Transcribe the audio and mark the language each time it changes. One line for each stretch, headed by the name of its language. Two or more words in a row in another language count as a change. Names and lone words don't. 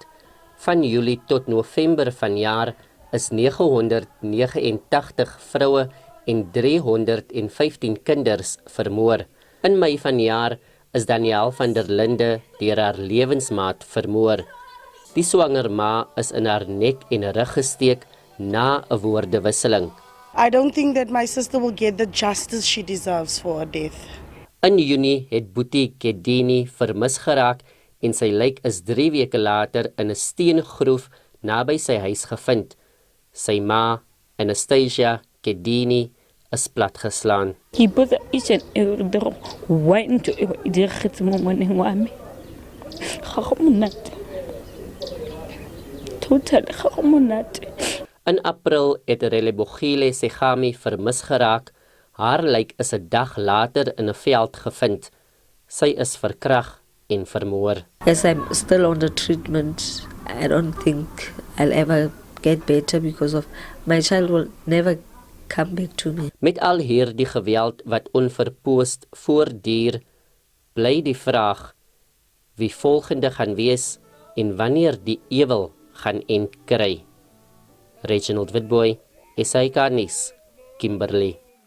Afrikaans: Van Julie tot November vanjaar is 989 vroue en 315 kinders vermoor. In Mei vanjaar is Danielle van der Linde deur haar lewensmaat vermoor. Die swanger ma is in haar nek en rug gesteek na 'n woordewisseling.
English: I don't think that my sister will get the justice she deserves for her death.
Afrikaans: In Junie het Boetie Kedini vermis geraak en sy lijk is 3 weke later in 'n steengroef naby sy huis gevind. Sy ma, Anastasia Kedini, is platgeslaan.
Tswana: Ke botsa
English: each and every day why
Tswana: into die gits mo morning wa me. Ga go monate. Total ga go monate.
Afrikaans: In April het Relebogile Segami vermis geraak. Haar lijk is 'n dag later in 'n veld gevind. Sy is verkragt en vermoor.
English: Yes, I'm still on the treatment. I don't think I'll ever get better because of my child will never come back to me.
Afrikaans: Met al hierdie geweld wat onverpoost voortduur, bly die vraag wie volgende gaan wees en wanneer die ewel gaan end kry. Reginald Witboy, SABC Nuus, Kimberley.